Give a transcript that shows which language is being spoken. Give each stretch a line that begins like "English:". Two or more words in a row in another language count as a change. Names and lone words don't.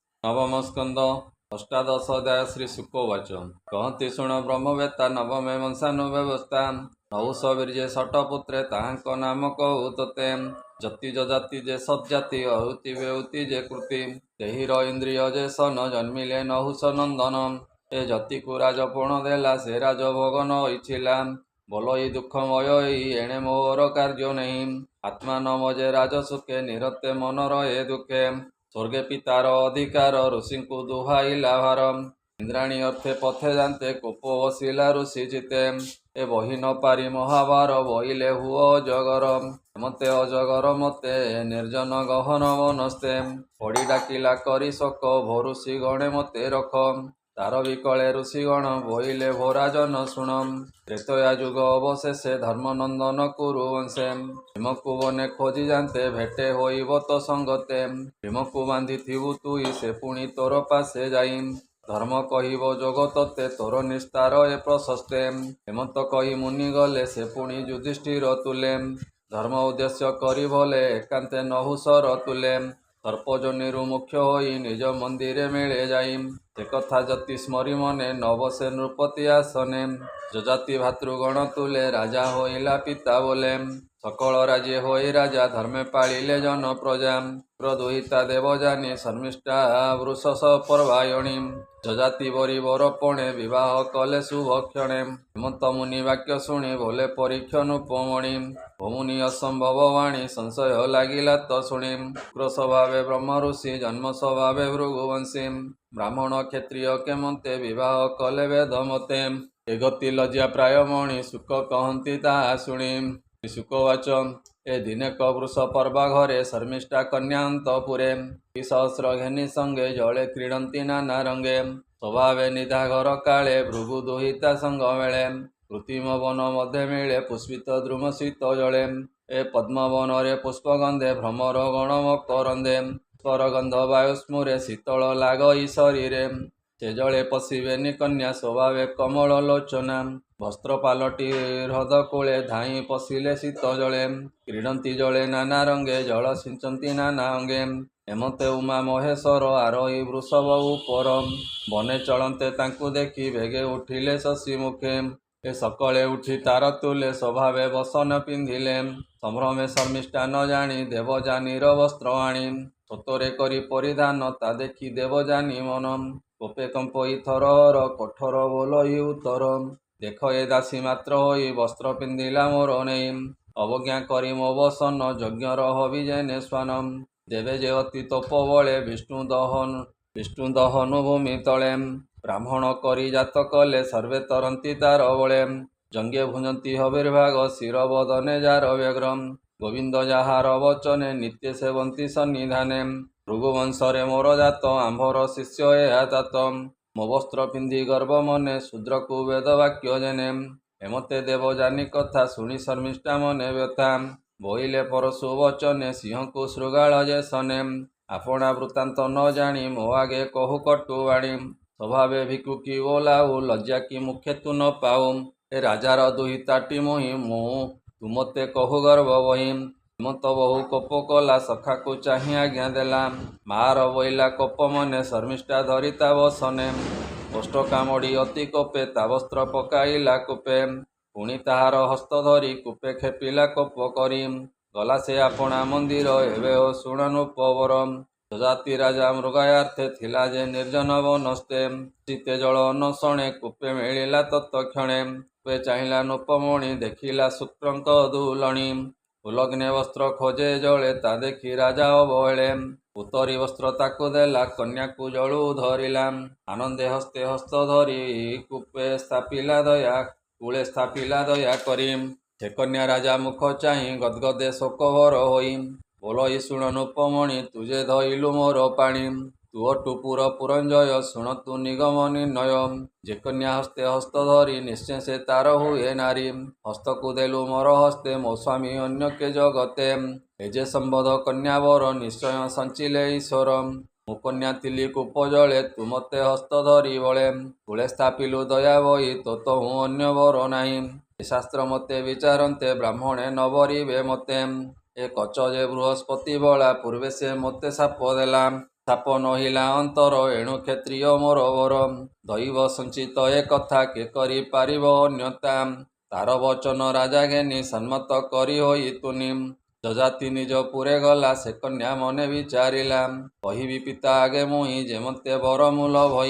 Odia: ନବମ ସ୍କନ୍ଦ ଅଷ୍ଟାଦଶ ଅଧ୍ୟାୟ ଶ୍ରୀ ଶୁକୋବାଚ କହତି ଶୁଣ ବ୍ରହ୍ମବେତ୍ତା ନବମେ ବଂଶାନୁବ୍ୟବସ୍ଥା ନହୁଷ ବୀର୍ୟେ ଷଟପୁତ୍ରେ ତାହାଂକ ନାମ କହୁ ତୋତେ ଜତି ଜଜାତି ଜେ ସଜ୍ଜାତି ଅହୁତି ବେହୁତି ଜେ କୃତି ତେହିର ଇଂଦ୍ରିୟ ଜେ ସନ ଜନ୍ମିଲେ ନହୁଷ ନଂଦନ ଏ ଜତିକୁ ରାଜପଣ ଦେଲା ସେ ରାଜଭୋଗ ନ ଇଚ୍ଛିଲା ବୋଲଇ ଦୁଃଖମୟ ଏଣେ ମୋର କାର୍ୟ ନହୀଂ ଆତ୍ମା ନମ ଜେ ରାଜସୁଖେ ନିରତେ ମନ ରହେ ଦୁଖେ ସ୍ୱର୍ଗେ ପିତାର ଅଧିକାର ଋଷିଂକୁ ଦୁହାଇଲା ଭାର ଇଂଦ୍ରାଣୀ ଅର୍ଥେ ପଥେ ଜାନତେ କୋପ ବସିଲା ଋଷି ଜିତେ ଏ ବହୀ ନ ପାରୀ ମହାଭାର ବହିଲେ ହୁଓ ଅଜଗର ମତେ ଅଜଗର ମତେ ନିର୍ଜନ ଗହନ ବନସ୍ତେ ପଡ଼ୀ ଡାକିଲା କରୀ ଶୋକ ଭରୁଷି ଗଣେ ମତେ ରଖ ତାର ବିକଲେ ଋଷିଗଣ ବହିଲେ ଭୋରାଜନ ଶୁଣମ ତ୍ରେତୟା ଜୁଗ ଅବଶେଷେ ଧର୍ମନଂଦନ କୁରୁ ବଂଶେ ଭୀମକୁ ବନେ ଖୋଜୀ ଜାନତେ ଭେଟେ ହୋଇବ ତୋ ସଂଗତେ ଭୀମକୁ ବାଂଧୀ ଥିବୁ ତୁଇ ସେ ପୁଣୀ ତୋର ପାସେ ଜାଈ ଧର୍ମ କହିବ ଜୋଗ ତୋତେ ତୋର ନିସ୍ତାର ଏ ପ୍ରଶସ୍ତେ ହେମଂତ କହୀ ମୁନି ଗଲେ ସେ ପୁଣୀ ଯୁଧିଷ୍ଠିର ତୁଲେ ଧର୍ମ ଉଦ୍ଦେଶ୍ୟ କରୀ ଭଲେ ଏକାଂତେ ନହୁଷର ତୁଲେ ସର୍ପଜନିରୁ ମୁଖ୍ୟ ହୋଈ ନିଜ ମଂଦିରେ ମେଲେ ଜାଈ ସେ କଥା ଜତି ସ୍ମରୀ ମନେ ନବସେ ନୃପତି ଆସନେ ଜଜାତି ଭାତୃଗଣ ତୁଲେ ରାଜା ହୋଇଲା ପିତା ବୋଲେ ସକଲ ରାଜ୍ୟ ହୋଈ ରାଜା ଧର୍ମେ ପାଲିଲେ ଜନ ପ୍ରଜା ପ୍ରଦୁହିତା ଦେବଜାନୀ ଶର୍ମିଷ୍ଠା ବୃଷସ ପରବାୟଣୀ ଜଜାତି ବରୀ ବରପଣେ ବିବାହ କଲେ ଶୁଭ କ୍ଷଣେ ହେମଂତ ମୁନି ବାକ୍ୟ ଶୁଣୀ ବୋଲେ ପରୀକ୍ଷ ନୁପମଣି ଭମୁନି ଅସଂଭବ ବାଣୀ ସଂଶୟ ଲାଗିଲା ତୋ ଶୁଣୀ ଉଗ୍ର ସ୍ୱଭାବେ ବ୍ରହ୍ମ ଋଷି ଜନ୍ମ ସ୍ୱଭାବେ ଭୃଗୁବଂଶୀ ବ୍ରାହ୍ମଣ କ୍ଷତ୍ରିୟ କେମଂତେ ବିବାହ କଲେ ବେଦ ମତେ ଏ ଗତି ଲଜ୍ଜା ପ୍ରାୟ ମଣି ସୁଖ କହତୀ ତାହା ଶୁଣୀ ଶୁକବାଚ ଏ ଦିନେକ ବୃଷ ପର୍ବା ଘରେ ଶର୍ମିଷ୍ଠା କନ୍ୟାଂତପୁରେ ସହସ୍ର ଘେନୀ ସଂଗେ ଜଲେ କ୍ରୀଡଂତୀ ନାନା ରଂଗେ ସ୍ୱଭାବେ ନିଧା ଘର କାଲେ ଭୃଗୁ ଦୁହିତା ସଂଗ ମେଲେ କୃତ୍ରିମ ବନ ମଧ୍ୟ ମିଲେ ପୁଷ୍ପିତ ଦ୍ରୁମ ଶୀତ ଜଲେ ଏ ପଦ୍ମବନ ରେ ପୁଷ୍ପଗଂଧେ ଭ୍ରମର ଗଣ ମକରଂଦେ ପରଗଂଧ ବାୟୁ ସ୍ମୁରେ ଶୀତଲ ଲାଗଈ ଶରୀରେ ସେ ଜଲେ ପଶିବେନୀ କନ୍ୟା ସ୍ୱଭାବେ କମଲ ଲୋଚନା ବସ୍ତ୍ର ପାଲଟୀ ହୃଦ କୂଲେ ଧାଈ ପଶିଲେ ଶୀତ ଜଲେ କ୍ରୀଡଂତୀ ଜଲେ ନାନା ରଂଗେ ଜଲ ସିଂଚଂତୀ ନାନା ଅଂଗେ ହେମଂତେ ଉମା ମହେଶ୍ୱର ଆରୋହୀ ବୃଷଭ ଉପର ବନେ ଚଲତେ ତାଂକୁ ଦେଖୀ ଭେଗେ ଉଠିଲେ ଶଶି ମୁଖେ ଏ ସକଲେ ଉଠୀ ତାର ତୁଲେ ସ୍ୱଭାବେ ବସନ ପିଂଧିଲେ ସଂଭ୍ରମେ ଶର୍ମିଷ୍ଠା ନ ଜାନୀ ଦେବଜାନୀର ବସ୍ତ୍ର ଆଣୀ ସତରେ କରୀ ପରିଧାନ ତା ଦେଖୀ ଦେବଜାନୀ ମନମ କୋପେ କଂପଈ ଥରହର କଠୋର ବୋଲଈ ଉତ୍ତର ଦେଖ ଏ ଦାସୀ ମାତ୍ର ହୋଈ ବସ୍ତ୍ର ପିଂଧିଲା ମୋର ନେଈ ଅବଜ୍ଞା କରୀ ମୋ ବସନ ଯଜ୍ଞର ହବି ଜେନେ ସ୍ୱାନମ ଦେବେ ଜେ ଅତି ତପ ବଲେ ବିଷ୍ଣୁ ଦହନୁ ଭୂମି ତଲେ ବ୍ରାହ୍ମଣ କରୀ ଜାତ କଲେ ସର୍ବେ ତରଂତୀ ତାର ବଲେ ଜଂଗେ ଭୁଂଜଂତୀ ହବିର୍ଭାଗ ଶିର ବଦନେ ଜାର ବ୍ୟଗ୍ରମ ଗୋବିଂଦ ଜାହାର ବଚନେ ନିତ୍ୟ ସେବଂତୀ ସନ୍ନିଧାନେ ଭୃଗୁବଂଶରେ ମୋର ଜାତ ଆଂଭର ଶିଷ୍ୟ ଏହା ତାତ ମୋ ବସ୍ତ୍ର ପିଂଧି ଗର୍ଭ ମନେ ଶୂଦ୍ରକୁ ବେଦ ବାକ୍ୟ ଜେନେ ହେମତେ ଦେବଜାନୀ କଥା ଶୁଣୀ ଶର୍ମିଷ୍ଠା ମନେ ବ୍ୟଥା ବୋଇଲେ ପରଶୁ ବଚନେ ସିଂହକୁ ଶୃଗାଲ ଜେ ସନେ ଆପଣା ବୃତ୍ତାଂତ ନ ଜାନୀ ମୋ ଆଗେ କହୁ କଟୁବାଣୀ ସ୍ୱଭାବେ ଭିକୁକୀ ବୋଲାଊ ଲଜ୍ଜା କୀ ମୁଖେ ତୁ ନ ପାଊ ଏ ରାଜାର ଦୁହିତାଟୀ ମୋହି ମୁ ତୁମତେ କହୁ ଗର୍ଭ ବହୀ ହେମଂତ ବହୁ କୋପ କଲା ସଖା କୋ ଚାହି ଆଜ୍ଞା ଦେଲା ମାର ବୋଇଲା କୋପ ମନେ ଶର୍ମିଷ୍ଠା ଧରିତା ବସନେ କଷ୍ଟ କାମଡ଼ୀ ଅତି କୋପେ ତା ବସ୍ତ୍ର ପକାଇଲା କୂପେ ପୁଣୀ ତାହାର ହସ୍ତ ଧରୀ କୂପେ ଖେପିଲା କୋପ କରୀ ଗଲା ସେ ଆପଣା ମଂଦିର ଏବେ ହୋ ଶୁଣନୁପବର ଜଜାତି ରାଜା ମୃଗାୟାର୍ଥେ ଥିଲା ଜେ ନିର୍ଜନ ବନସ୍ତେ ସୀତେ ଜଲ ଅନଶଣେ କୂପେ ମିଲିଲା ତତ୍କ୍ଷଣେ କୂପେ ଚାହିଲା ନୁପମଣି ଦେଖିଲା ଶୁକ୍ରଂକ ଦୁଲଣୀ ଉଲଗ୍ନେ ବସ୍ତ୍ର ଖୋଜେ ଜଲେ ତା ଦେଖୀ ରାଜା ଅବହେଲେ ଉତରୀ ବସ୍ତ୍ର ତାକୁ ଦେଲା କନ୍ୟା କୋ ଜଲୂ ଧରିଲା ଆନଂଦେ ହସ୍ତେ ହସ୍ତ ଧରୀ କୂପେ ସ୍ଥାପିଲା ଦୟା କୂଲେ ସ୍ଥାପିଲା ଦୟା କରୀ ସେ କନ୍ୟା ରାଜା ମୁଖ ଚାହି ଗଦଗଦେ ଶୋକଭର ହୋଈ ବୋଲଈ ଶୁଣ ନୁପମଣି ତୁଝେ ଧଇଲୁ ମୋର ପାଣୀ ତୁଅଟୁ ପୁର ପୁରଂଜୟ ଶୁଣ ତୁ ନିଗମ ନିର୍ଣୟ ଜେ କନ୍ୟା ହସ୍ତେ ହସ୍ତ ଧରୀ ନିଶ୍ଚୟ ସେ ତାର ହୁଏ ନାରୀ ହସ୍ତକୁ ଦେଲୁ ମୋର ହସ୍ତେ ମୋ ସ୍ୱାମୀ ଅନ୍ୟ କେ ଜଗତେ ଏ ଜେ ସଂବୋଧ କନ୍ୟାବର ନିଶ୍ଚୟ ସଂଚିଲେ ଈଶ୍ୱର ମୁ କନ୍ୟା ଥିଲୀ କୂପ ଜଲେ ତୁ ମତେ ହସ୍ତ ଧରୀ ବଲେ କୂଲେ ସ୍ଥାପିଲୁ ଦୟା ବହୀ ତୋ ହୂଁ ଅନ୍ୟ ବର ନାହୀ ଏ ଶାସ୍ତ୍ର ମତେ ବିଚାରନ୍ତେ ବ୍ରାହ୍ମଣେ ନ ବରିବେ ମତେ ଏ କଚ ଜେ ବୃହସ୍ପତି ବଲା ପୂର୍ବେ ସେ ମତେ ସାପ ଦେଲା ସାପ ନହିଲା ଅନ୍ତର ଏଣୁ କ୍ଷତ୍ରିୟ ମୋର ବର। ଦୈବ ସଞ୍ଚିତ ଏ କଥା କେ କରିପାରିବ ଅନ୍ୟତା। ତାର ବଚନ ରାଜା ଘେନି ସମ୍ମତ କରି ହୋଇ ତୁନି। ଯଯାତି ନିଜ ପୁରେ ଗଲା ସେ କନ୍ୟା ମନେ ବିଚାରିଲା। କହିବି ପିତା ଆଗେ ମୁହିଁ ଯେମତେ ବର ମୂଲ ଭଇ।